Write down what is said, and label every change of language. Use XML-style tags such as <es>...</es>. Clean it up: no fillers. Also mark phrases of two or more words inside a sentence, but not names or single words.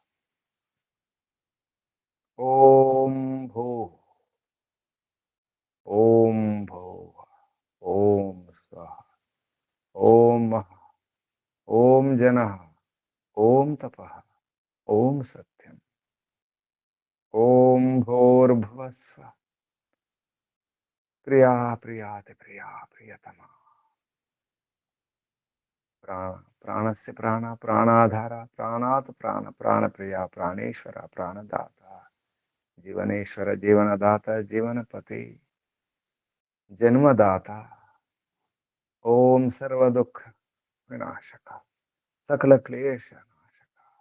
<sa>ओम भू ओम भुवः ओम स्वः ओम महः ओम जनः ओम तपः ओम सत्यम् ओम भूर्भुवस्व प्रिया प्रियाति प्रिया प्रियतमा ప్రాణస్య ప్రాణ ప్రాణాధార ప్రాణాత్ ప్రాణ ప్రాణప్రియ ప్రాణేశ్వర ప్రాణదాత జీవనేశ్వర జీవనదాత జీవనపతి జన్మదాత ఓం సర్వదుఃఖ వినాశక సకల క్లేశ నాశక</sa>